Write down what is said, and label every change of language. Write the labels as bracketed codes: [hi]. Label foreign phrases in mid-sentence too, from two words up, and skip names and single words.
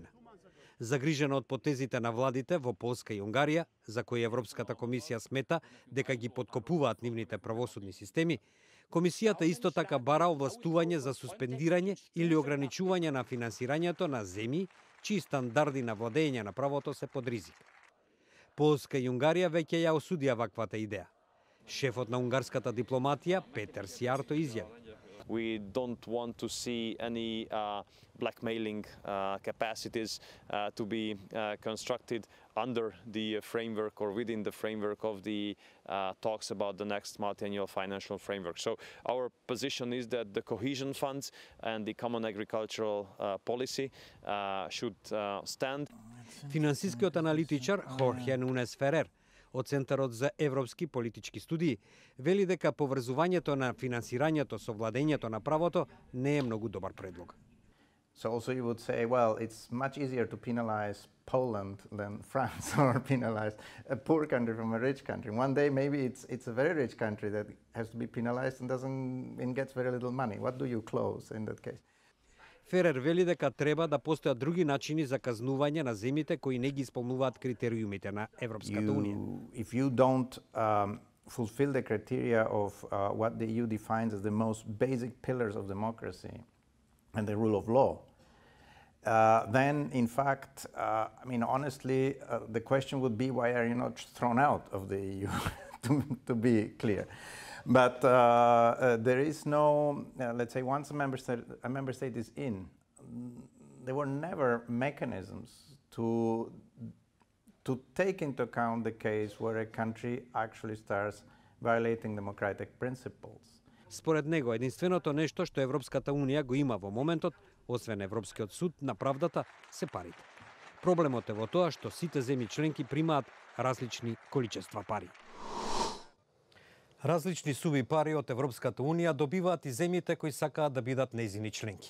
[mk] Загрижена од потезите на владите во Полска и Унгарија, за кои Европската комисија смета дека ги подкопуваат нивните правосудни системи, комисијата исто така бара овластување за суспендирање или ограничување на финансирањето на земји чии стандарди на владење на правото се под ризик. Полска и Унгарија веќе ја осудија ваквата идеја. Шефот на унгарската дипломатија Петер Сијарто изјави: [en] We don't want to see any blackmailing capacities to be constructed under the framework or within the framework of the talks about the next multi-annual financial framework. So our position is that the cohesion funds and the common agricultural policy should stand. [mk] Финансискиот аналитичар Хорхе Нунес Ферер од Центарот за европски политички студии вели дека поврзувањето на финансирањето со владењето на правото не е многу добар предлог. [en] So also you would say, well, it's much easier to penalize Poland than France or penalize a poor country from a rich country. One day maybe it's a very rich country that has to be penalized and gets very little money. What do you close in that case? [mk] Ферер вели дека треба да постојат други начини за казнување на земјите кои не ги исполнуваат критериумите на Европската Унија. [en] If you don't fulfill the criteria of what the EU defines as the most basic pillars of democracy and the rule of law, then in fact, I mean honestly, the question would be why are you not thrown out of the EU, to be clear. But there is no, let's say, once a member state is in, there were never mechanisms to take into account the case where a country actually starts violating democratic principles. [mk] Според него, единственото нешто што Европската Унија го има во моментот, освен Европскиот суд на правдата, се парите. Проблемот е во тоа што сите земји членки примаат различни количества пари. Различни суми пари од Европската Унија добиваат и земјите кои сакаат да бидат нејзини членки.